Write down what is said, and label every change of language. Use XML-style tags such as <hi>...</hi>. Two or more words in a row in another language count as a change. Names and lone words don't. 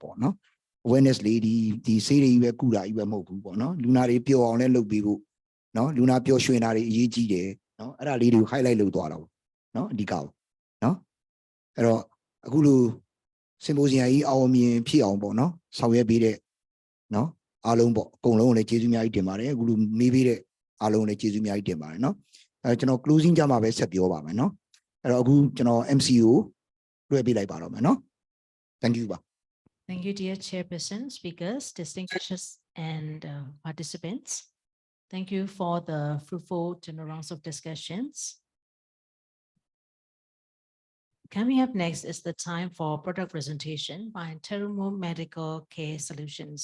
<my>ပေါ့နော် awareness လေးဒီဆေးတွေကြီးပဲကုတာကြီးပဲမဟုတ်ဘူးပေါ့နော်လူနာတွေပျော်အောင်လည်းလုပ်ပေးဖို့နော်လူနာပျော်ရွှင်တာတွေအရေးကြီးတယ်နော်အဲ့ဒါလေးတွေကို highlight လုပ်သွားတာပေါ့နော်အဓိကပေါ့နော်အဲ့တော့အခုလို symposium ကြီးအောင်မြင်ဖြစ်အောင်ပေါ့နော်ဆောင်ရွက်ပေးတဲ့နော်အားလုံးပေါ့အကုန်လုံးကိုလည်းကျေးဇူးအများကြီးတင်ပါတယ်အခုလိုမေးပေးတဲ့အားလုံးကိုလည်းကျေးဇူးအများကြီးတင်ပါတယ်နော်ကျွန်တော် closing ကြမှာပဲဆက်ပြောပါမယ်နော်အဲ့တော့အခုကျွန်တော် MCO လွှဲပေးလိုက်ပါတော့မယ်နော်</my> <en>thank you</en> <my>ပါ</my> <en>Thank you, dear chairperson, speakers, distinguished and participants. Thank you for the fruitful general rounds of discussions. Coming up next is the time for product presentation by Terumo Medical Care Solutions.</en>